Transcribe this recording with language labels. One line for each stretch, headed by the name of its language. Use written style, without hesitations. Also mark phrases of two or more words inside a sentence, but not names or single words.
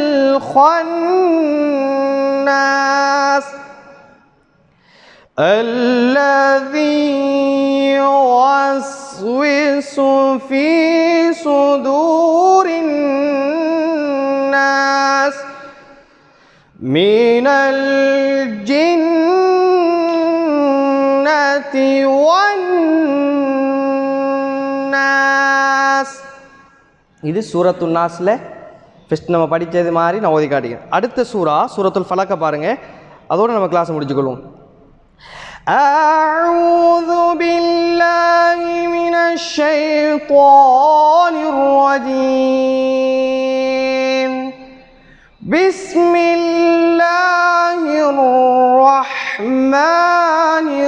Arabic: الخناس الذي يوسوس في صدور الناس من الجنة والناس.
Tamil: இது சூரத்துல் நாஸ்ல ஃபர்ஸ்ட் நம்ம படித்தது மாதிரி நான் ஓதி காட்டுகிறேன். அடுத்த சூரத்துல் ஃபலக்க பாருங்க, அதோடு நம்ம கிளாஸ் முடிச்சுக்கொள்வோம்.
Arabic: أعوذ بالله من الشيطان الرجيم بسم الله الرحمن